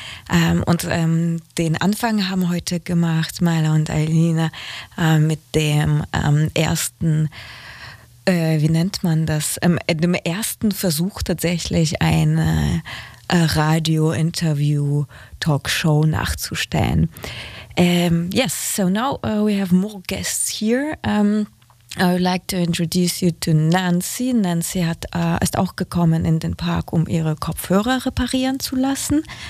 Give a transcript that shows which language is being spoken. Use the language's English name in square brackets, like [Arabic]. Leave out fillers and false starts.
[German] Den Anfang haben heute gemacht Maila und Alina mit dem ersten, wie nennt man das, dem ersten Versuch tatsächlich eine Radio-Interview-Talkshow nachzustellen. [English] We have more guests here. I would like to introduce you to Nancy. [German] Nancy hat ist auch gekommen in den Park, um ihre Kopfhörer reparieren zu lassen.